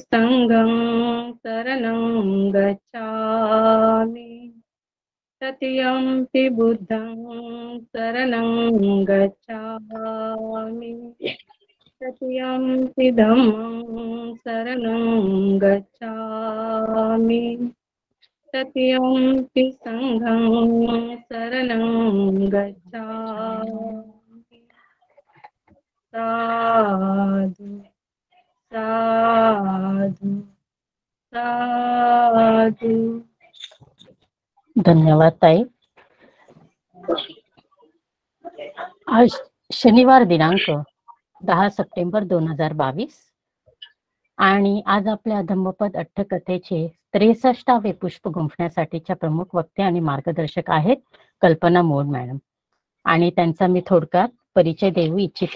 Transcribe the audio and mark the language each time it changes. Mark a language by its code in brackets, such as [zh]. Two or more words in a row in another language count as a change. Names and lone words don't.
[pi] संघं शरणं गच्छामि, तृतीयंपि बुद्धं शरणं गच्छामि, तृतीयंपि धम्मं शरणं गच्छामि, तृतीयंपि संघं शरणं गच्छामि. साधु साधु साधु. [mr] धन्यवाद ताई. आज शनिवार दिनांक 10 सप्टेंबर 2022 आणि आज आपल्या धम्मपद अट्टकथेचे 63वे पुष्प गुंफण्यासाठीच्या प्रमुख वक्ते आणि मार्गदर्शक आहेत कल्पना मोड मॅडम, आणि त्यांचा मी थोडक्यात परिचय देऊ इच्छिते.